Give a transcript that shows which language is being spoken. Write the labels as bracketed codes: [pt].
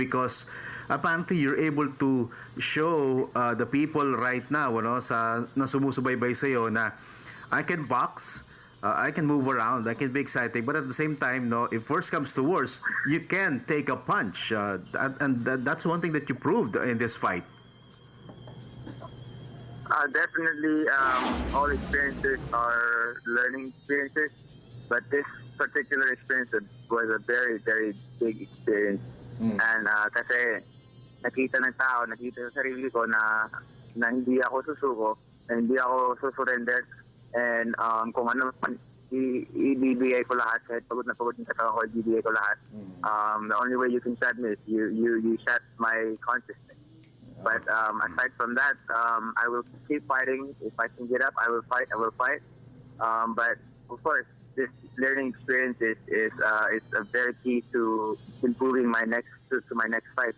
[en] Because apparently you're able to show the people right now, [tl] na sumusubaybay sa'yo na [en] I can box, I can move around, I can be exciting, but at the same time, if worse comes to worse, you can take a punch. And that's one thing that you proved in this fight. Definitely, all experiences are learning experiences, but this particular experience was a very, very big experience. [tl] And kasi nakita sa sarili ko na hindi ako susuko, na hindi ako susurrender, and kung ano ibibigay ko lahat, kahit pagod na pagod yung katawan ko, ibibigay ko lahat. [en] The only way you can shut me is you shut my consciousness. But aside from that, I will keep fighting. If I can get up, I will fight. But of course, this learning experience is a very key to improving my next fight.